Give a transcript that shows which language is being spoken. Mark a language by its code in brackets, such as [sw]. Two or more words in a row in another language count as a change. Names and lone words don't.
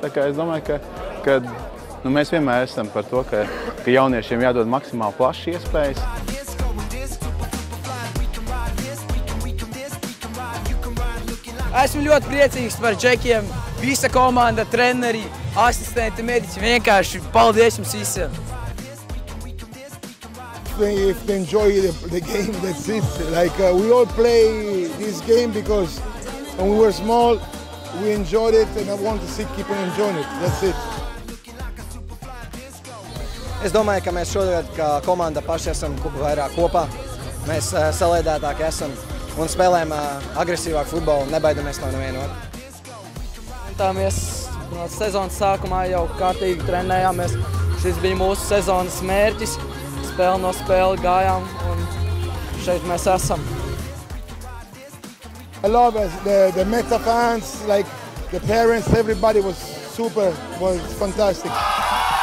[lv] Tā kā es domāju, ka mēs vienmēr esam par to, ka jauniešiem jādod maksimāli plašas iespējas. Esmu ļoti priecīgs par džekiem. Visa komanda, treneri, asistenti, mediķi. Vienkārši paldies jums visiem. [en] If they enjoy the game, that's it. Like we all play this game because when we were small, we enjoyed it, and I want to keep on enjoying it. That's it. [lv] Es domāju, ka mēs šodien, kā komanda, paši esam vairāk kopā. Mēs salēdētāki esam un spēlējam agresīvāku futbolu un nebaidamies no nevienu otru. Mēs no sezonas sākumā jau kārtīgi trenējāmies. Šis bija mūsu sezonas mērķis. Spēli no spēli gājām un šeit mēs esam. [en] I love the Meta fans, like the parents, everybody was super, was fantastic.